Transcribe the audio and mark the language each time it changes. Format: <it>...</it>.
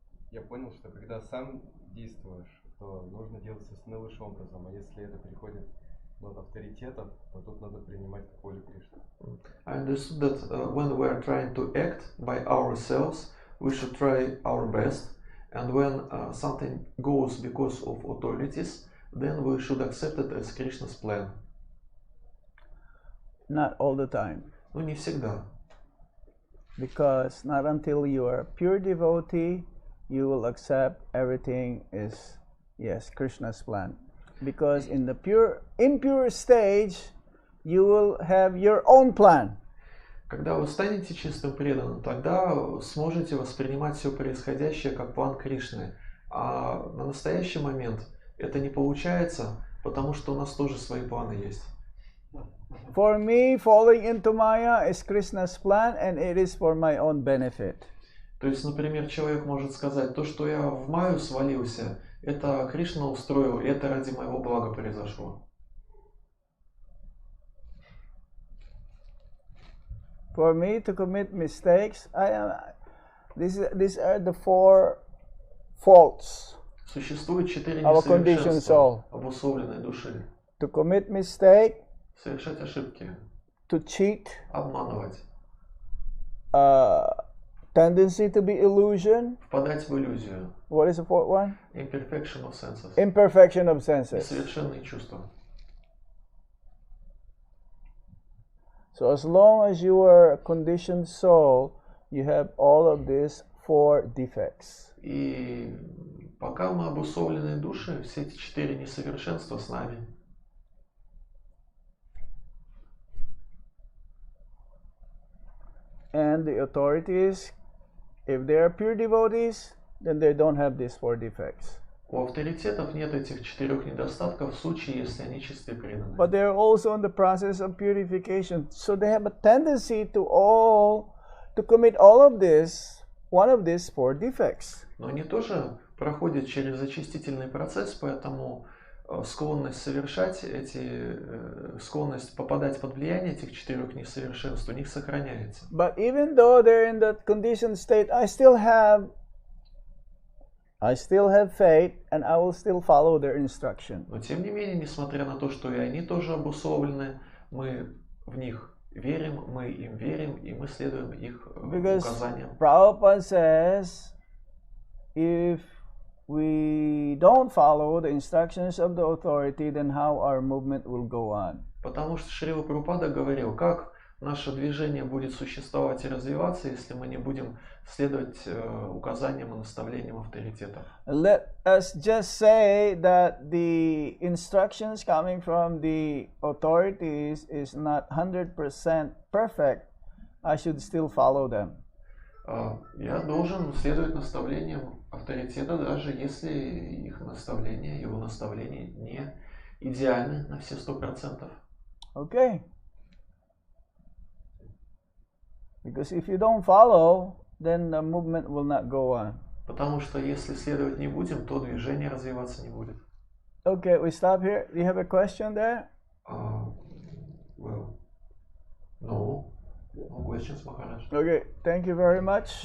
<ru>Я понял, что когда сам действуешь, то нужно делать все наилучшим образом, а если это приходит от авторитетов, то тут надо принимать как волю Кришны.</ru> <en>I understood that when we are trying to act by ourselves, we should try our best, and when something goes because of authorities, then we should accept it as Krishna's plan. Not all the time.</en> <ru>Ну, не всегда.</ru> <en>Because not until you are pure devotee, you will accept everything is, yes, Krishna's plan. Because in the impure stage, you will have your own plan.</en> <ru>Когда вы станете чистым преданным, тогда сможете воспринимать все происходящее как план Кришны. А на настоящий момент это не получается, потому что у нас тоже свои планы есть.</ru> <en>For me, falling into Maya is Krishna's plan, and it is for my own benefit.</en> <ru>То есть, например, человек может сказать, то, что я в Майю свалился, это Кришна устроил, и это ради моего блага произошло.</ru> <en>For me to commit mistakes, these are the four faults.</en> <ru>Существует 4</ru> <en>Our conditioned soul.</en> <ru>несовершенства обусловленной души.</ru> <en>To commit mistake,</en> <ru>Совершать ошибки,</ru> <en>to cheat,</en> <ru>обманывать,</ru> <en>tendency to be illusion.</en> <ru>впадать в иллюзию.</ru> <en>What is the fourth one? Imperfection of senses. Imperfection of senses.</en> <ru>Несовершенные чувства.</ru> <en>So as long as you are a conditioned soul, you have all of these four defects.</en> <ru>И Пока мы обусловленные души, все эти 4 несовершенства с нами.</ru> <en>And the authorities, if they are pure devotees, then they don't have these 4 defects.</en> <ru>У авторитетов нет этих 4 недостатков в случае, если они чисты преданные.</ru> <en>But they are also in the process of purification. So they have a tendency to commit all of this, one of these 4 defects.</en> <ru>Но они тоже проходят через очистительный процесс, поэтому склонность совершать склонность попадать под влияние этих 4 несовершенств у них сохраняется.</ru> <en>But even though they're in that conditioned state, I still have faith, and I will still follow their instruction.</en> <ru>Но тем не менее, несмотря на то, что и они тоже обусловлены, мы в них верим, мы им верим, и мы следуем их указаниям.</ru> <en>Prabhupada says, if we don't follow the instructions of the authority, then how our movement will go on?</en> <ru>Потому что Шрила Прабхупада говорил, как наше движение будет существовать и развиваться, если мы не будем следовать указаниям и наставлениям авторитетов.</ru> <en>Let us just say that the instructions coming from the authorities is not 100% perfect. I should still follow them.</en> <ru>Я должен следовать наставлениям авторитета, даже если его наставления не идеальны на все 100%.</ru> <en>Okay. Because if you don't follow, then the movement will not go on.</en> <ru>Потому что если следовать не будем, то движение развиваться не будет.</ru> <en>Okay, we stop here. Do you have a question there? Well, no. No questions, Maharaj. Okay, thank you very much.</en>